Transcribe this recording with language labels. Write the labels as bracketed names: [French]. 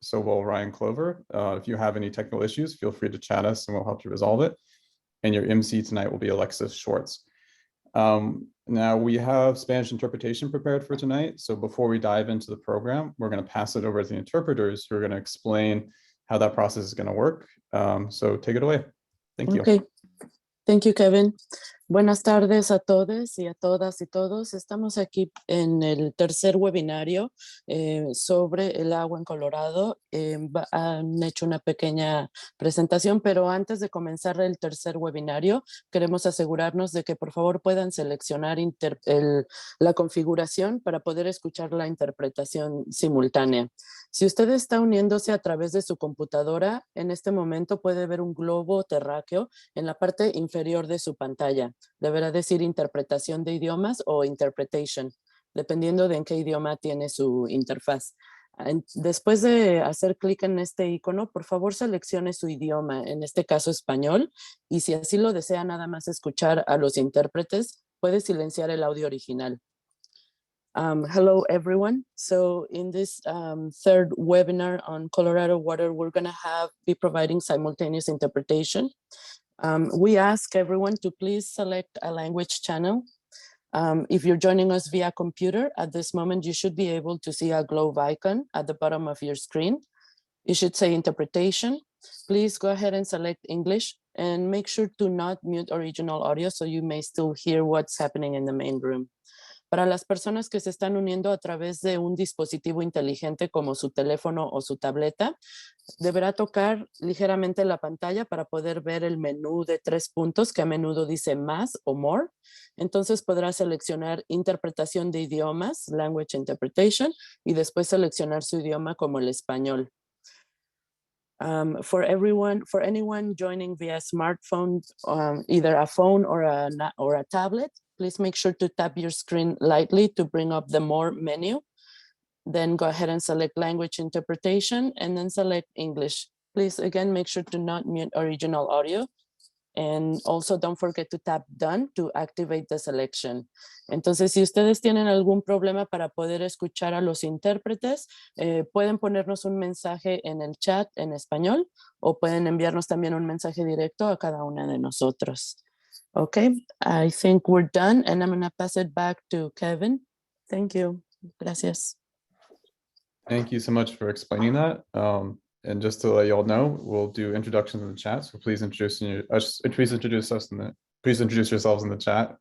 [English] So will Ryan Clover. If you have any technical issues, feel free to chat us and we'll help you resolve it. And your MC tonight will be Alexis Schwartz. Now we have Spanish interpretation prepared for tonight. So before we dive into the program, we're going to pass it over to the interpreters who are going to explain how that process is going to work. So take it away. Thank you. Okay. Thank you, Kevin. [Spanish] Buenas tardes a todos y a todas y todos. Estamos aquí en el tercer webinario sobre el agua en Colorado. Han hecho una pequeña presentación, pero antes de comenzar el tercer webinario, queremos asegurarnos de que por favor puedan seleccionar la configuración para poder escuchar la interpretación simultánea. Si usted está uniéndose a través de su computadora, en este momento puede ver un globo terráqueo en la parte inferior de su pantalla. Deberá decir interpretación de idiomas o interpretation, dependiendo de en qué idioma tiene su interfaz. Después de hacer clic en este icono, por favor seleccione su idioma, en este caso español, y si así lo desea nada más escuchar a los intérpretes, puede silenciar el audio original. [English] Hello, everyone. So in this third webinar on Colorado water, we're going to be providing simultaneous interpretation. We ask everyone to please select a language channel. If you're joining us via computer, at this moment, you should be able to see a globe icon at the bottom of your screen. It should say interpretation. Please go ahead and select English and make sure to not mute original audio so you may still hear what's happening in the main room. [Spanish] Para las personas que se están uniendo a través de un dispositivo inteligente como su teléfono o su tableta, deberá tocar ligeramente la pantalla para poder ver el menú de 3 puntos que a menudo dice más o more. Entonces podrá seleccionar interpretación de idiomas, [English] language interpretation, [Spanish] y después seleccionar su idioma como el español. [English] For anyone joining via smartphone, either a phone or a tablet, please make sure to tap your screen lightly to bring up the More menu. Then go ahead and select Language Interpretation and then select English. Please, again, make sure to not mute original audio. And also don't forget to tap Done to activate the selection. [Spanish] Entonces, si ustedes tienen algún problema para poder escuchar a los intérpretes, pueden ponernos un mensaje en el chat en español o pueden enviarnos también un mensaje directo a cada una de nosotros. [English] Okay, I think we're done and I'm going to pass it back to Kevin. Thank you. [Spanish] Gracias. [English] Thank you so much for explaining that. And just to let you all know, we'll do introductions in the chat. So please introduce yourselves in the chat.